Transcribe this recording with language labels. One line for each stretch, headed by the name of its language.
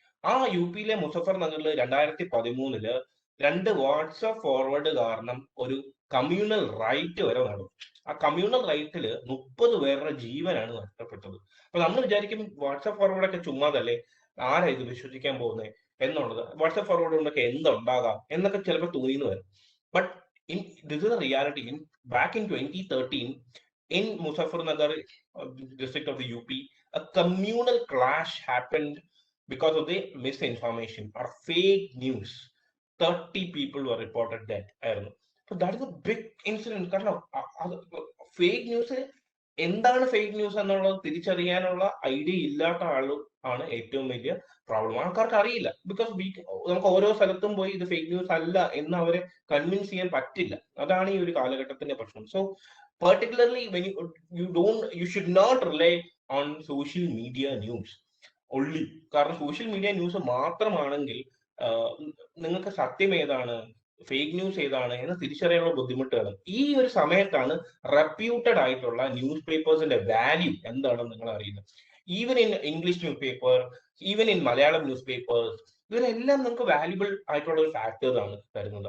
Malayalam: ആ UP-യിലെ മുസഫർ നഗറിൽ 2013 2 WhatsApp forward കാരണം ഒരു കമ്മ്യൂണൽ റൈറ്റ് വരെ നടന്നു. ആ കമ്മ്യൂണൽ റൈറ്റില് 30 പേരുടെ ജീവനാണ് നഷ്ടപ്പെട്ടത്. അപ്പൊ നമ്മൾ വിചാരിക്കും വാട്സ്ആപ്പ് ഫോർവേഡ് ഒക്കെ ചുമ്മാതല്ലേ, ആരാ ഇത് വിശ്വസിക്കാൻ പോകുന്നത് എന്നുള്ളത്, വാട്സ്ആപ്പ് ഫോർവേഡ് കൊണ്ടൊക്കെ എന്തുണ്ടാകാം എന്നൊക്കെ ചിലപ്പോൾ തോന്നിയെന്ന് വരും.
English: But this is a reality. Back in 2013, in Muzaffarnagar district of the UP, a communal clash happened because of the misinformation or fake news. 30 people were reported dead. So that is a big incident.
Malayalam: കാരണം fake news എന്താണ് fake news എന്നുള്ളത് തിരിച്ചറിയാനുള്ള idea ഇല്ലാത്ത ആണ് ഏറ്റവും വലിയ problem. ആൾക്കാർക്ക് അറിയില്ല. ബിക്കോസ് നമുക്ക് ഓരോ സ്ഥലത്തും പോയി ഇത് ഫേക്ക് ന്യൂസ് അല്ല എന്ന് അവരെ കൺവിൻസ് ചെയ്യാൻ പറ്റില്ല. അതാണ് ഈ ഒരു കാലഘട്ടത്തിന്റെ പ്രശ്നം.
English: So particularly when you should not rely on social media news only.
Malayalam: കാരണം സോഷ്യൽ മീഡിയ ന്യൂസ് മാത്രമാണെങ്കിൽ നിങ്ങൾക്ക് സത്യം ഏതാണ്, ഫേക്ക് ന്യൂസ് ഏതാണ് എന്ന് തിരിച്ചറിയാനുള്ള ബുദ്ധിമുട്ടാണ്. ഈ ഒരു സമയത്താണ് റെപ്യൂട്ടഡ് ആയിട്ടുള്ള ന്യൂസ് പേപ്പേഴ്സിന്റെ വാല്യൂ എന്താണെന്ന് നിങ്ങൾ അറിയുന്നത്.
English: even in English newspaper, even in Malayalam newspapers,
Malayalam: ഇവരെല്ലാം നമുക്ക് വാല്യുബിൾ ആയിട്ടുള്ള ഒരു ഫാക്ടേഴ്സ് ആണ് തരുന്നത്.